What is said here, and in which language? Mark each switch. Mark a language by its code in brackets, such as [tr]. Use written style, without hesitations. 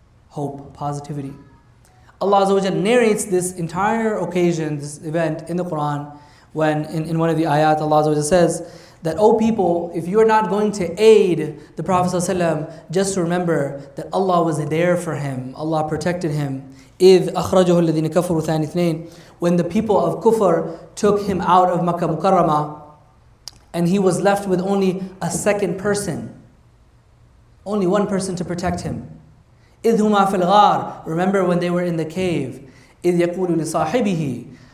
[en] Hope, positivity. Allah Azza wa Jalla narrates this entire occasion, this event in the Quran, when in one of the ayat, Allah Azza wa Jalla says that, O people, if you are not going to aid the Prophet ﷺ, just remember that Allah was there for him. Allah protected him. [ar] إِذْ أَخْرَجَهُ الَّذِينَ كَفَرُوا ثَانِي اثْنَيْنِ. [en] When the people of Kufr took him out of Makkah Mukarramah, and he was left with only a second person, only one person to protect him. [ar] إِذْ هُمَا فِي الْغَارِ. [en] Remember when they were in the cave. [ar] إِذْ يَقُولُ لِصَاحِبِهِ.